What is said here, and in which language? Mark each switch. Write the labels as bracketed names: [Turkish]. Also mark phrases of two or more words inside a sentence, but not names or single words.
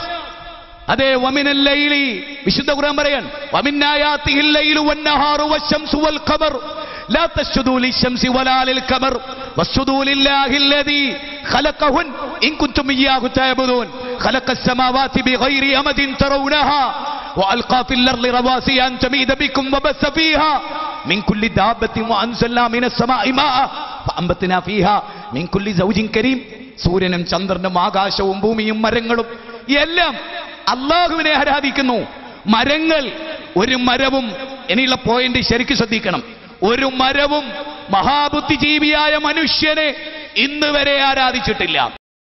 [Arabic] അതെ, ومن الليل [Malayalam] വിശുദ്ധ ഖുർആൻ പറയാൻ [Arabic] ومن آياته الليل والنهار والشمس والقمر لا تسجدوا للشمس ولا للقمر واسجدوا لله الذي خلقهن إن كنتم إياه تعبدون خلق السماوات بغير عمد ترونها وألقى في الأرض رواسي أن تميد بكم وبث فيها من كل دابة وأنزلنا من السماء ماء فأنبتنا فيها من كل زوج كريم. [Malayalam] സൂര്യനും ചന്ദ്രനും ആകാശവും ഭൂമിയും മരങ്ങളും എല്ലാം അല്ലാഹുവിനെ ആരാധിക്കുന്നു. മരങ്ങൾ, ഒരു മരവും, ഇനിയുള്ള പോയിന്റ് ശരിക്കും ശ്രദ്ധിക്കണം, ഒരു മരവും മഹാബുദ്ധിജീവിയായ മനുഷ്യനെ ഇന്ന് വരെ ആരാധിച്ചിട്ടില്ല.